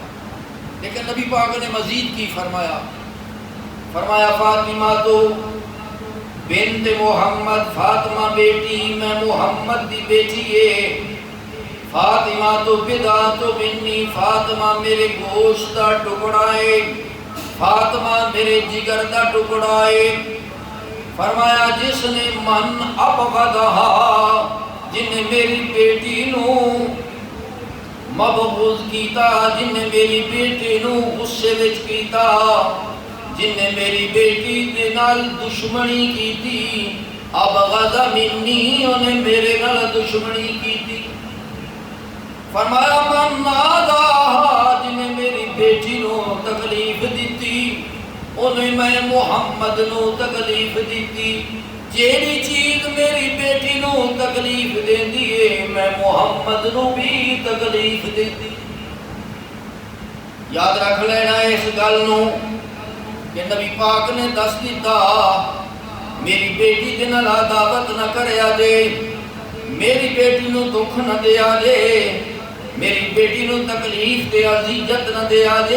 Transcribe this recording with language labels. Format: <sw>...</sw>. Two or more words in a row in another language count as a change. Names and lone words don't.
<pa>لیکن نبی پاک نے مزید کی فرمایا، فرمایا فاطمہ تو بنت محمد، فاطمہ بیٹی میں محمد دی بیٹی ہے، فاطمہ تو</pa> <ar>بضعۃ منی،</ar> <pa>فاطمہ میرے گوشت دا ٹکڑا ہے، فاطمہ میرے جگر دا ٹکڑا ہے۔ فرمایا جس نے</pa> <ar>من ابغضہا،</ar> <pa>جن نے میری بیٹی نو مبغوض کیتا، جن نے میری بیٹی نو غصے وچ کیتا، جن نے میری بیٹی دے نال دشمنی کیتی،</pa> <ar>ابغض منی،</ar> <pa>انہیں میرے نال دشمنی کیتی۔</pa> <ar>فرمایا من ناداہا،</ar> <pa>جن نے میری بیٹی نو تکلیف دیتی، انہیں میں محمد نو تکلیف دیتی۔ جیڑی چیز میری بیٹی نو تکلیف دیندی ہے میں محمد نو بھی تکلیف دیتی۔ یاد رکھ لینا اس گل نو کہ نبی پاک نے دس دیتا میری بیٹی دے نال عداوت نہ کریا جے، میری بیٹی نو دکھ نہ دیا جے، میری بیٹی نو تکلیف دے اذیت نہ دیا جے۔</pa>